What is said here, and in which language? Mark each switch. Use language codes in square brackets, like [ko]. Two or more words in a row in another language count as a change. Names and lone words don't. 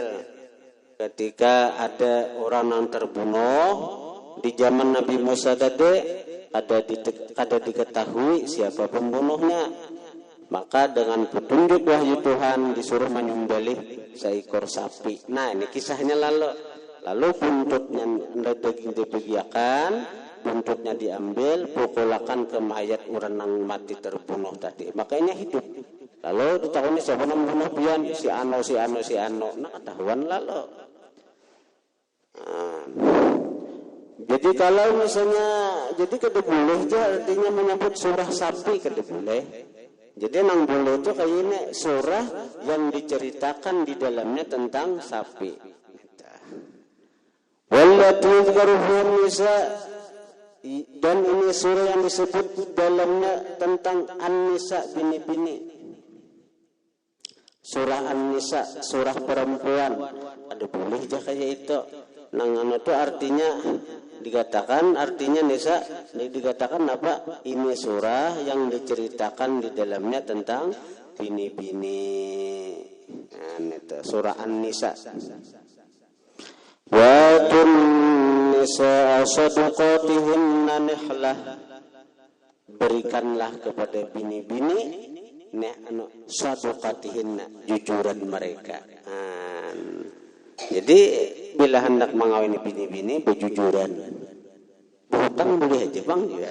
[id] Ketika ada orang yang terbunuh di zaman Nabi Musa tadi, ada diketahui siapa pembunuhnya, maka dengan petunjuk wahyu Tuhan disuruh menyembelih seekor sapi. [bjn] Nah, ini kisahnya lalu buntutnya daging dibagiakan, buntutnya diambil, pukulakan ke mayat orang yang mati terbunuh tadi, makanya hidup. Lalu ditakuni siapa yang membunuh pian, si ano. Nah, ketahuan lalu. Jadi kalau misalnya, jadi kada boleh aja artinya menyebut surah sapi, kada boleh. Jadi nang boleh itu kayak ini surah yang diceritakan di dalamnya tentang sapi. [ar] والتي يذكر فيها نساء, [id] dan ini surah yang disebut dalamnya tentang an-nisa, [bjn] bini-bini. [id] Surah an-nisa, surah perempuan. [bjn] Ada boleh aja kayak itu. Nang itu artinya dikatakan, artinya nisa dikatakan apa? Ini surah yang diceritakan di dalamnya tentang bini-bini. Nah, itu surah An-Nisa. [ar] وآتوا النساء [bjn] sadaqatihinna nihlah, berikanlah kepada bini-bini sadaqatihinna, jujuran mereka. Jadi bila hendak mengawini bini-bini, berjujuran. Berhutang boleh aja bang, ya.